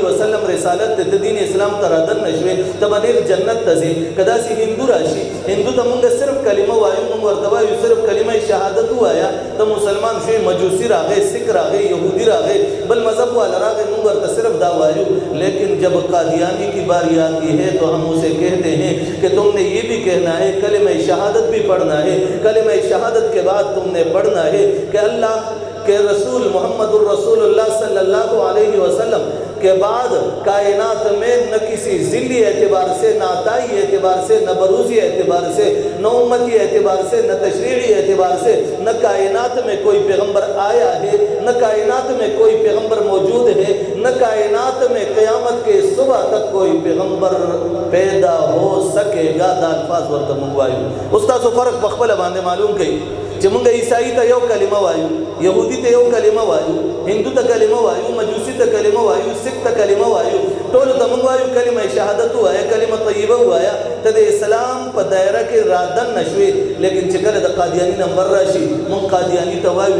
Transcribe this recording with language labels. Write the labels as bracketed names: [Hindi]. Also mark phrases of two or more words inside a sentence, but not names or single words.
[Pashto] وسلم رسالت ته دین اسلام ته رادن نشوې ته به ډېر جنت ته ځې که داسې هندو راشي هندو ته مونږ صرف کلمه وایو مونږ ورته وایو صرف کلمه شهادت ووایه ته مسلمان شوې مجوسی راغی سکھ راغی یهودي راغی بل مذهب والا راغی مونږ ورته صرف دا وایو [Urdu] لیکن جب قادیانی کی باری آتی ہے تو ہم اسے کہتے ہیں کہ تم نے یہ بھی کہنا ہے کلمہ شہادت بھی پڑھنا ہے کلمہ شہادت کے بعد تم نے پڑھنا ہے کہ اللہ کہ رسول [Arabic] محمد الرسول اللہ صلی اللہ علیہ وسلم [Urdu] کے بعد کائنات میں نہ کسی ذلی اعتبار سے نہ عطائی اعتبار سے نہ بروزی اعتبار سے نہ امتی اعتبار سے نہ تشریعی اعتبار سے نہ کائنات میں کوئی پیغمبر آیا ہے نہ کائنات میں کوئی پیغمبر موجود ہے نہ کائنات میں قیامت کے صبح تک کوئی پیغمبر پیدا ہو سکے گا [Pashto] دا الفاظ ورته موږ وایو استاسو فرق په خپله باندې معلوم کړئ چې موږ عیسائی ته یو کلمه وایو یهودي ته یو کلمه وایو هندو ته کلمه وایو مجوسی ته کلمه وایو سکھ ته کلمه وایو ټولو ته موږ وایو کلمه شهادت ووایه کلمه طیبه ووایه ته د اسلام په دایره کې رادن نه شوې لیکن چې کله د قادیاني نمبر راشي موږ قادیاني ته وایو